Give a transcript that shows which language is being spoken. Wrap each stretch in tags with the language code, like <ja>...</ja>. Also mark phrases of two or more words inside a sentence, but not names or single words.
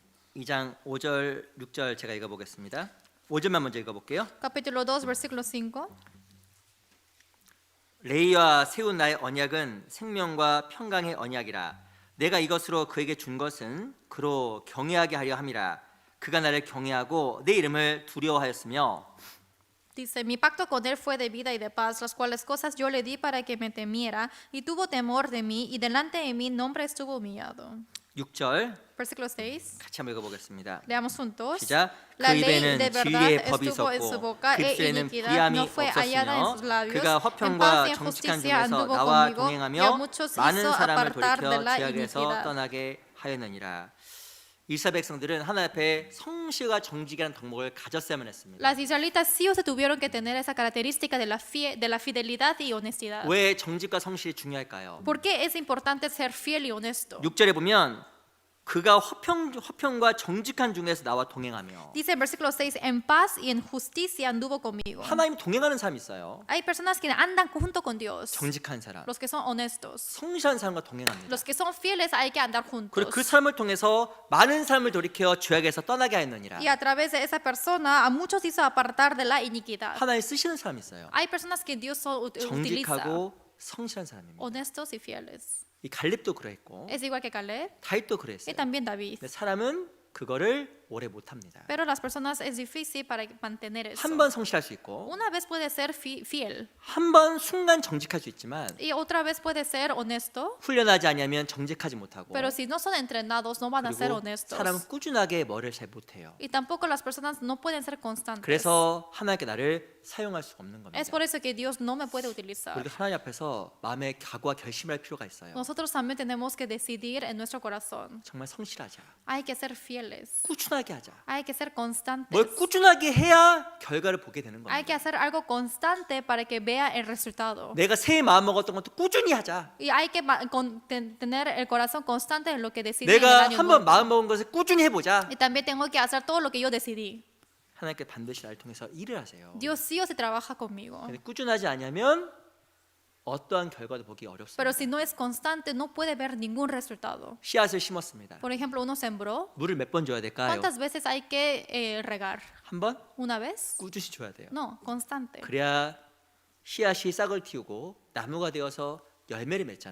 <ko>2장 5절, 6절 제가 읽어보겠습니다. 5절만 먼저 읽어볼게요.</ko> <es>Capítulo 2, versículo 5.</es> <ko>레위와 세운 나의 언약은 생명과 평강의 언약이라. 내가 이것으로 그에게 준 것은 그로 경외하게 하려 함이라. 그가 나를 경외하고 내 이름을 두려워하였으며.</ko> <es>Dice, mi pacto con él fue de vida y de paz, las cuales cosas yo le di para que me temiera, y tuvo temor de mí, y delante de mi nombre estuvo humillado.</es> <ko>6절</ko> <es>Versículo 6.</es> <ko>같이 한번 읽어보겠습니다.</ko> <es>Leamos juntos.</es> <ko>시작. 그</ko> <es>La ley</es> <ko>입에는</ko> <es>de verdad</es> <ko>진리의 법이</ko> <es>estuvo en su</es> <ko>있었고</ko> <es>boca</es> <ko>그</ko> <es>e</es> <ko>입술에는</ko> <es>iniquidad</es> <ko>불의함이</ko> <es>no fue hallada en sus</es> <ko>없었으며</ko> <es>labios.</es> <ko>그가</ko> <es>En paz</es> <ko>화평과</ko> <es>y en</es> <ko>정직한</ko> <es>justicia</es> <ko>중에서</ko> <es>anduvo</es> <ko>나와</ko> <es>conmigo, y a</es> <ko>동행하며</ko> <es>muchos</es> <ko>많은</ko> <es>hizo</es> <ko>사람을</ko> <es>apartar de</es> <ko>돌이켜</ko> <es>la</es> <ko>죄악에서</ko> <es>iniquidad.</es> <ko>떠나게 하였느니라. 이스라엘 백성들은 하나님 앞에 성실과 정직이라는 덕목을 가졌어야만 했습니다.</ko> <es>Las israelitas sí o se tuvieron que tener esa característica de la fidelidad y honestidad.</es> <ko>왜 정직과 성실이 중요할까요?</ko> <es>¿Por qué es importante ser fiel y honesto?</es> <ko>6절에 보면 그가 화평과 정직한 중에서 나와 동행하며.</ko> <es>Dice en versículo 6, en paz y en justicia anduvo conmigo.</es> <ko>하나님 동행하는 사람이 있어요.</ko> <es>Hay personas que andan junto con Dios,</es> <ko>정직한 사람,</ko> <es>los que son honestos.</es> <ko>성실한 사람과 동행합니다.</ko> <es>Los que son fieles hay que andar</es> <ko>그리고</ko> <es>juntos.</es> <ko>그 삶을 통해서 많은 삶을 돌이켜 죄악에서 떠나게 하였느니라.</ko> <es>Y a través de esa persona a muchos hizo apartar de la iniquidad.</es> <ko>하나님 쓰시는 사람이 있어요.</ko> <es>Hay personas que Dios utiliza,</es> <ko>정직하고 성실한 사람입니다.</ko> <es>honestos y fieles.</es> <ko>이 갈렙도 그랬고</ko> <es>Es igual que Caleb</es> <ko>다윗도</ko> <es>y</es> <ko>그랬어요.</ko> <es>también David.</es> <ko>근데 사람은 그거를 오래 못합니다.</ko> <es>Pero las personas es difícil para mantener eso.</es> <ko>한 번 성실할 수 있고</ko> <es>Una vez puede ser fiel</es> <ko>한 번 순간 정직할 수 있지만</ko> <es>y otra vez puede ser honesto,</es> <ko>훈련하지 않으면 정직하지 못하고</ko> <es>pero si no son entrenados no van a ser</es> <ko>그리고</ko> <es>honestos.</es> <ko>사람은 꾸준하게 뭐를 잘 못해요.</ko> <es>Y tampoco las personas no pueden ser constantes.</es> <ko>그래서 하나님께 나를 사용할 수가 없는 겁니다.</ko> <es>Es por eso que Dios no me puede utilizar.</es> <ko>우리가 하나님 앞에서 마음의 각오와 결심할 필요가 있어요.</ko> <es>Nosotros también tenemos que decidir en nuestro corazón.</es> <ko>정말 성실하자.</ko> <es>Hay que ser fieles.</es> <ko>꾸준하게 하자.</ko> <es>Hay que ser constantes.</es> <ko>뭘 꾸준하게 해야 결과를 보게 되는</ko> <es>Hay que</es> <ko>겁니다.</ko> <es>hacer algo constante para que vea el resultado.</es> <ko>내가 새해 마음 먹었던 것도 꾸준히 하자.</ko> <es>Y hay que tener el corazón constante en lo que decidí en el</es> <ko>내가</ko> <es>año</es> <ko>한</ko> <es>nuevo.</es> <ko>번 마음 먹은 것을 꾸준히 해보자.</ko> <es>Y también tengo que hacer todo lo que yo decidí.</es> <ko>하나님께 반드시 나를 통해서 일을 하세요.</ko> <es>Dios sí o sí trabaja conmigo.</es> <ko>근데 꾸준하지 않으면 어떠한 결과도 보기 어렵습니다.</ko> <es>Pero si no es constante, no puede ver ningún resultado.</es> <ko>씨앗을 심었습니다.</ko> <es>Por ejemplo, uno sembró.</es> <ko>물을 몇 번 줘야 될까요?</ko> <es>¿Cuántas veces hay que regar?</es> <ko>한 번?</ko> <es>¿Una vez?</es> <ko>꾸준히 줘야 돼요.</ko> <es>No, constante.</es> <ko>그래야 씨앗이 싹을 틔우고 나무가 되어서 열매를 맺잖아요.</ko>